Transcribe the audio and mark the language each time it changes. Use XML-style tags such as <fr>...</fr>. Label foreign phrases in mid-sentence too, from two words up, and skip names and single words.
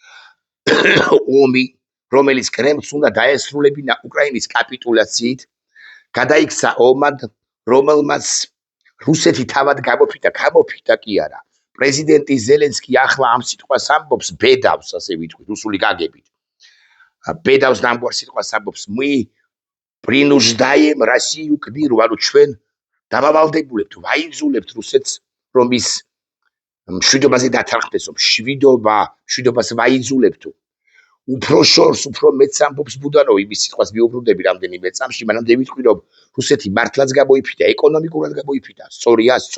<ka>ომი რომელიც კრემლს უნდა დაესრულებინა უკრაინის კაპიტულაციით გადაიქცა ომად რომელმაც რუსეთი თავად გამოფიტა კი არა პრეზიდენტი ზელენსკი ახლა ამ სიტყვას ამბობს ბედავს ასე ვიტყვი რუსული გაგებით ბედავს და ამგვარ სიტყვას ამბობს</ka> <ru>принуждаем Россию к миру</ru> <ka>ანუ ჩვენ დავავალდებულებთ ვაიძულებთ რუსეთს რომ ის მშვიდობაზე დათანხმდეს მშვიდობას ვაიძულებთ უფრო შორს უფრო მეც ამბობს ბუდანოვი იმის სიტყვას მიუბრუნდები რამდენიმე წამში მანამდე ვიტყვი რომ რუსეთი მართლაც გამოიფიტა ეკონომიკურად გამოიფიტა სწორია</ka>